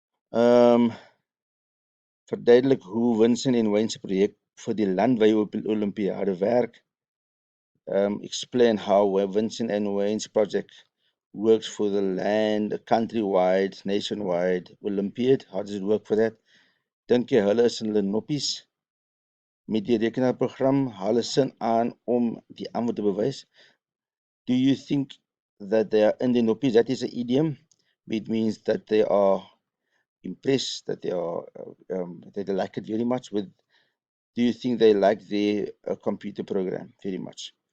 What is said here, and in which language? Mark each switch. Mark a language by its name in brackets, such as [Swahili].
[Afrikaans] Um, Verduidelik hoe Vincent en Wayne se projek vir die landwyse Olympiade werk. [English] Explain how Vincent and Wayne's project works for the land, countrywide, nationwide Olympiad. How does it work for that? [Afrikaans] Dink jy hulle is in hulle noppies met die rekenaarprogram? Hulle sin aan om die antwoord te bewys. [English] Do you think that they are in the noppies? That is an idiom. It means that they are impressed, that they are that they like it very much. Do you think they like their computer program very much?